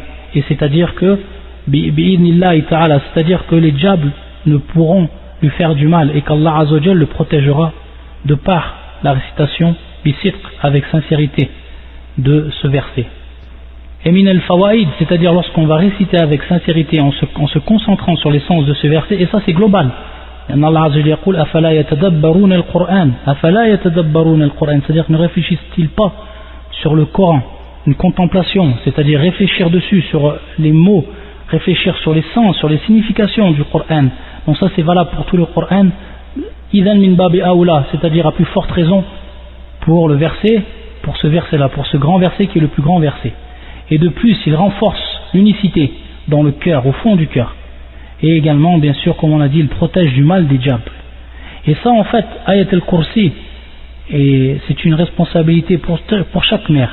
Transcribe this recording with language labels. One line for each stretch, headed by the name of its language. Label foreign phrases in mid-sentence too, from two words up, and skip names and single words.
French: Et c'est-à-dire que,
Arabic: بإذن الله تعالى,
French: c'est-à-dire que les diables ne pourront lui faire du mal et qu'
Arabic: الله عز وجل
French: le protégera de par la récitation, bi'sidq, avec sincérité, de ce verset. Et
Arabic: من الفوائد,
French: c'est-à-dire lorsqu'on va réciter avec sincérité en se concentrant sur les sens de ce verset, et ça c'est global.
Arabic: الله عز وجل dit أفلا يتدبرون القرآن,
French: c'est-à-dire ne réfléchissent-ils pas sur le Coran, une contemplation, c'est-à-dire réfléchir dessus sur les mots, réfléchir sur les sens, sur les significations du Coran. Donc ça c'est valable pour tout le Coran.
Arabic: إذن من باب أولى,
French: c'est-à-dire à plus forte raison pour ce verset-là, pour ce grand verset qui est le plus grand verset. Et de plus, il renforce l'unicité dans le cœur, au fond du cœur. Et également, bien sûr, comme on l'a dit, il protège du mal des diables. Et ça, en fait, Ayat al-Kursi, et c'est une responsabilité pour chaque mère.